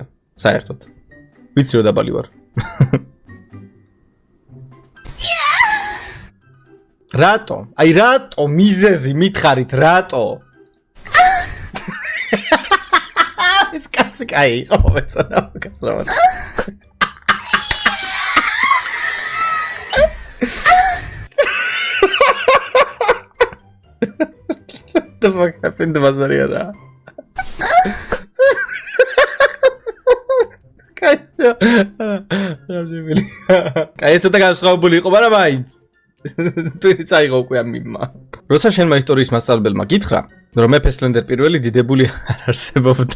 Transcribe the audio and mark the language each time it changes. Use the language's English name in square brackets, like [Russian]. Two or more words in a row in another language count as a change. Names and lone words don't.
[Georgian] საერთოდ. ვიცი რომ დაბალი ვარ. რატო? აი რატო მიზეზი მითხარით, რატო? ეს კაცი კაი იყო, მეცანა, კაცრავად. [English] What the fuck happened to Mazariana? [Georgian] Კაი ცოტა განსხვავებული იყო, მაგრამ მაინც. თვითონ წაიღო უკვე ამ მიმმა. როცა შენმა ისტორიის მასწავლებელმა გითხრა, რომ მეფე სლენდერ პირველი დიდებული არ არსებობდა.